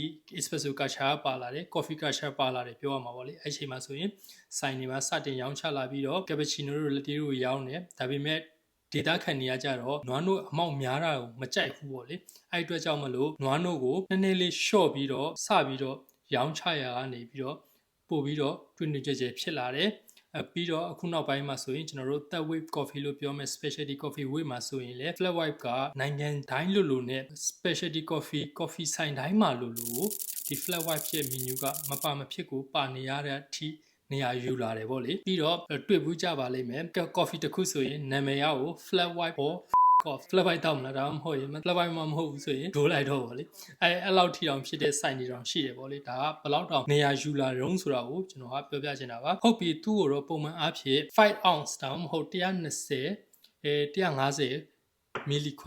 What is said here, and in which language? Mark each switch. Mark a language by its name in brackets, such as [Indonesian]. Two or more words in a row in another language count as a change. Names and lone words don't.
[English] espresso culture [Burmese] ပါလာတယ် [English] coffee culture [Burmese] ပါလာတယ်ပြောရမှာပေါ့လေအဲ့ချိန်မှာဆိုရင်ဆိုင်တွေမှာစတင်ရောင်းချလာပြီးတော့ cappuccino တို့ latte တို့ရောင်းတယ်ဒါပေမဲ့ဒေတာခံနေရကြတော့နွားနို့အမောက်များတာကိုမကြိုက်ဘူးပေါ့လေအဲ့အတွက်ကြောင့်မလို့နွားနို့ကိုနည်းနည်းလေးရှော့ပြီးတော့စပြီးတော့ရောင်းချရာကနေပြီးတော့ပို့ပြီးတော့တွင်တွင် ကြဲကြဲဖြစ်လာတယ်ပြီးတော့အခုနောက်ပိုင်းမှာဆိုရင်ကျွန်တော်တို့ [English] third wave coffee [Burmese] လို့ပြောမယ် [English] specialty coffee wave [Burmese] မှာဆိုရင်လေ [English] flat white [Burmese] ကနိုင်ငံတိုင်းလို့နဲ့ [English] specialty coffee [Burmese] ဆိုင်တိုင်းမှာလို့ဒီ [English] flat white [Burmese] ရဲ့ menu ကမပါမဖြစ်ကိုပါနေရတဲ့အထိနေရာယူလာတယ်ဗောလေ ပြီးတော့တွေ့ဘူးကြပါလိမ့်မယ် coffee တစ်ခုဆိုရင်နာမည်ရကို [English] flat white or flat white [Burmese] တောက်မလားဒါမှမဟုတ်ရင် [English] flat white [Burmese] မဟုတ်ဘူးဆိုရင်ဒိုးလိုက်တော့ဗောလေအဲ့လောက်ထိတောင်ဖြစ်တဲ့ဆိုင်တွေတောင်ရှိတယ်ဗောလေဒါ ကဘယ်လောက်တောင်နေရာယူလာတုံးဆိုတာကိုကျွန်တော်ကပြောပြချင်တာပါဟုတ်ပြီသူ့ကိုတော့ပုံမှန်အားဖြင့်5 ounce တောင်မဟုတ်120 150မီလီခွက်